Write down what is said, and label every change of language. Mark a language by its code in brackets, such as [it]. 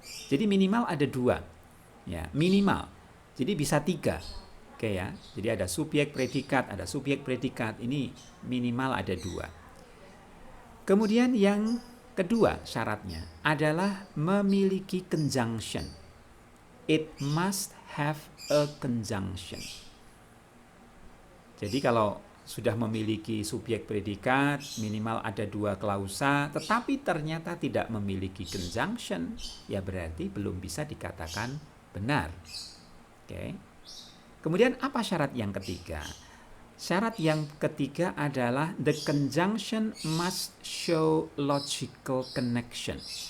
[id] Jadi minimal ada 2. Ya, minimal. Jadi bisa 3. Oke, ya. Jadi ada subjek predikat, ada subjek predikat. Ini minimal ada 2. Kemudian yang Kedua syaratnya adalah memiliki conjunction. [en] It must have a conjunction. [id] Jadi kalau sudah memiliki subjek predikat, minimal ada 2 klausa, tetapi ternyata tidak memiliki conjunction, ya berarti belum bisa dikatakan benar. Oke. Kemudian apa syarat yang ketiga? Syarat yang ketiga adalah [en] the conjunction must show logical connection.